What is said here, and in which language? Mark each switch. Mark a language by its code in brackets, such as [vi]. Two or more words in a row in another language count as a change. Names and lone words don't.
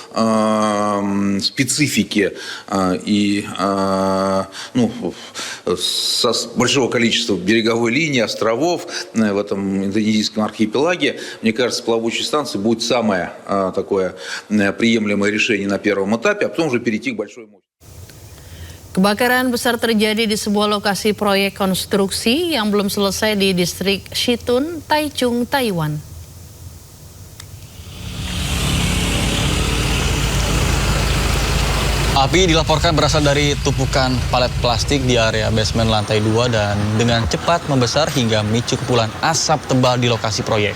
[ru] специфики и со большого количества береговой линии, островов в этом индонезийском архипелаге. Мне кажется, плавучие станции будет самое такое приемлемое решение на первом этапе, а потом уже перейти к большой мощности. [id] Kebakaran besar terjadi di sebuah lokasi proyek konstruksi yang belum selesai di distrik Shitun, Taichung, Taiwan. Api dilaporkan berasal dari tumpukan palet plastik di area basement lantai 2 dan dengan cepat membesar hingga memicu kepulan asap tebal di lokasi proyek.